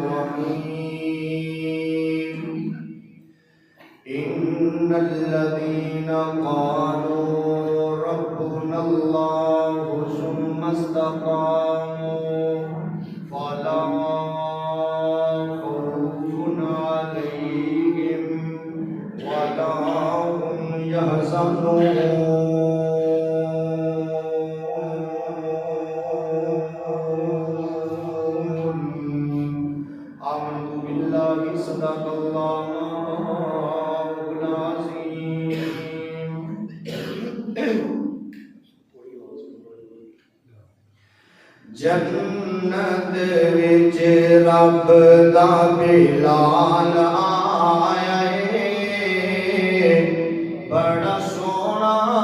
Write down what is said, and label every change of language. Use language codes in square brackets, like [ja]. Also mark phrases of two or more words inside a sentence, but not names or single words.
[ar] الرحيم إن الذين قالوا ربنا ربنا الله ثم استقاموا فلا خوف عليهم ولا هم يحزنون آمنت بالله صدق الله [pa] العظيم جنت وچ رب دا بلال آیا ہے بڑا سونا